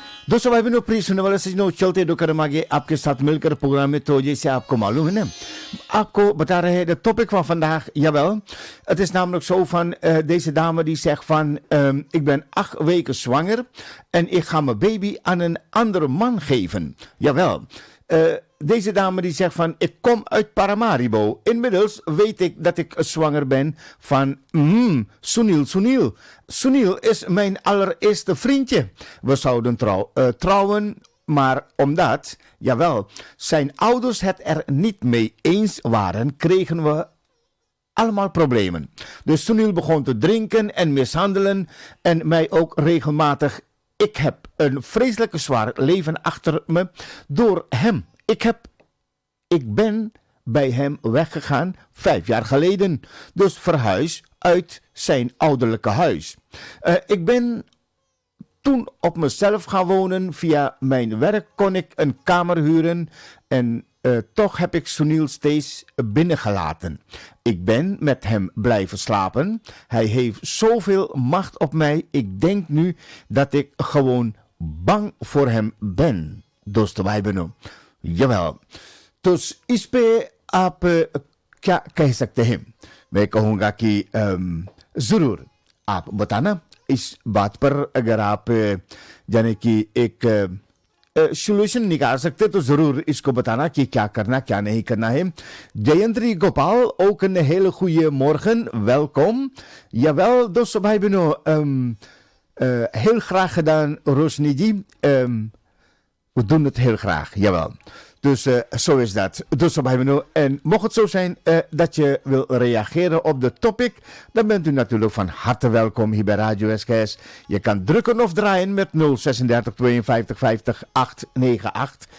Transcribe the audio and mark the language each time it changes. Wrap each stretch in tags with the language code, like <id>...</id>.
<hi>दोस्तों भाई बहनों प्रिय सुनने वाले सज्जनों चलते डोकर आगे आपके साथ मिलकर प्रोग्राम में तो जैसे आपको मालूम है ना आपको बता रहे हैं</hi> <nl>de topic van vandaag jawel het is namelijk zo van deze dame die zegt van ik ben 8 weken zwanger en ik ga mijn baby aan een andere man geven jawel deze dame die zegt van ik kom uit Paramaribo. Inmiddels weet ik dat ik zwanger ben van Sunil. Sunil is mijn allereerste vriendje. We zouden trouwen, maar omdat, jawel, zijn ouders het er niet mee eens waren, kregen we allemaal problemen. Dus Sunil begon te drinken en mishandelen en mij ook regelmatig. Ik heb een vreselijke zwaar leven achter me door hem. Ik ben bij hem weggegaan 5 jaar geleden. Dus verhuis uit zijn ouderlijke huis. Ik ben toen op mezelf gaan wonen. Via mijn werk kon ik een kamer huren. En toch heb ik Sunil steeds binnengelaten. Ik ben met hem blijven slapen. Hij heeft zoveel macht op mij. Ik denk nu dat ik gewoon bang voor hem ben.</nl> <hi>दोस्तों भाई बहनों जवाब तो इस पे आप क्या कह सकते हैं मैं कहूँगा कि ज़रूर आप बताना इस बात पर अगर आप यानी कि एक सोल्यूशन निकाल सकते तो ज़रूर इसको बताना कि क्या करना क्या नहीं करना है जयंत्री Gopal</hi> <nl>ook een hele goede morgen welkom jawel</nl> <hi>दोस्तों भाई बहनों</hi> <nl>heel graag gedaan</nl> <hi>Rosni ji</hi> <nl>we doen het heel graag, jawel. Dus zo is dat. Dus en mocht het zo zijn dat je wil reageren op de topic, dan bent u natuurlijk van harte welkom hier bij Radio SKS. Je kan drukken of draaien met 036 52 50 898.</nl>